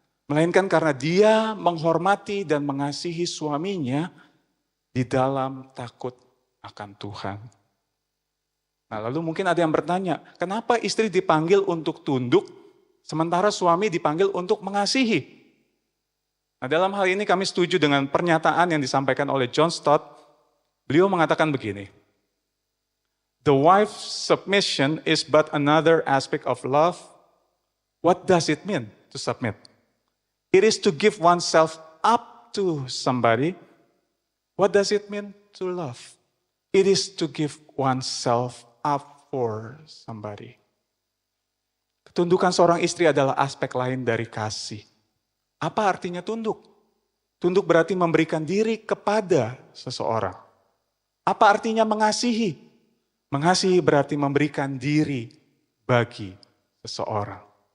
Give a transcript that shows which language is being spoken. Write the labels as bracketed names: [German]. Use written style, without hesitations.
[Indonesian] Melainkan karena dia menghormati dan mengasihi suaminya di dalam takut akan Tuhan. Nah, lalu mungkin ada yang bertanya, kenapa istri dipanggil untuk tunduk sementara suami dipanggil untuk mengasihi? Nah, dalam hal ini kami setuju dengan pernyataan yang disampaikan oleh John Stott. Beliau mengatakan begini, [English] the wife's submission is but another aspect of love. What does it mean to submit? It is to give oneself up to somebody. What does it mean to love. It is to give oneself up for somebody. [Indonesian] Ketundukan seorang istri adalah aspek lain dari kasih. Apa artinya tunduk? Tunduk berarti memberikan diri kepada seseorang. Apa artinya mengasihi? Mengasihi berarti memberikan diri bagi seseorang.